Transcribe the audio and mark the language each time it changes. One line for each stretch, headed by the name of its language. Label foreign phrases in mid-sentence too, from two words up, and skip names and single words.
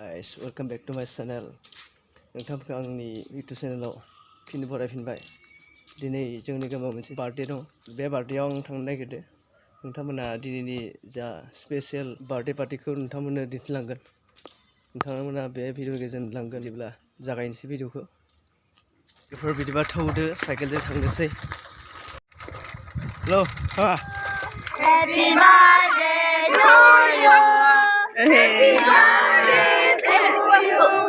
English: guys, welcome back to my channel.
Bodo: नोंथांमोनखौ आंनि YouTube चेनेलाव फिन बरायफिनबाय। दिनै जोंनि गामियाव मोनसे बार्थडे दं। बे बार्थडेआव आं थांनो नागिरदों। नोंथांमोना दिनैनि जा
English: special birthday
Bodo: पार्टीखौ नोंथांमोननो दिन्थिलांगोन। नोंथांमोना बे भिडिअ गेजेरजों नुलांगोन। बिदिब्ला जागायनोसै भिडिअखौ। बेफोर बिदिबा थौदो साइकेलजों थांनोसै। हेलौ हा
English: Happy birthday to you. Happy birthday to you.